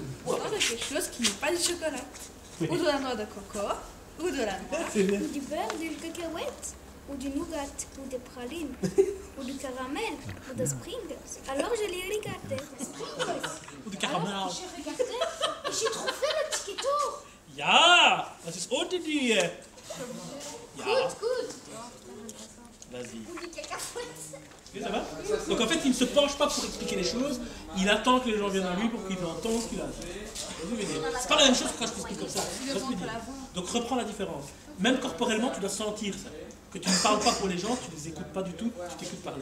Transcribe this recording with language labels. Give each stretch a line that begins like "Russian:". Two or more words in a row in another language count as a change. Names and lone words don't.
French: ou dans quelque chose qui n'est pas du chocolat, ou de la noix de coco, ou de la noix. C'est bien. Ou du beurre, du cacahuète, ou du nougat, ou des pralines, ou du caramel, ou des Pringles. Alors je les regardais. Ou du caramel. Alors j'ai regardé et j'ai trouvé le ticket d'or.
German: Ja, das ist unter dir. Ja.
English: Good.
French: Vas-y. Ou du cacahuète. Ok, ça va? Donc en fait, il ne se penche pas pour expliquer les choses, il attend que les gens viennent à lui pour qu'il entende ce qu'il a à dire. C'est pas la même chose que quand je t'explique comme ça. Donc reprends la différence. Même corporellement, tu dois sentir ça. Que tu ne parles pas pour les gens, tu ne les écoutes pas du tout, tu t'écoutes parler.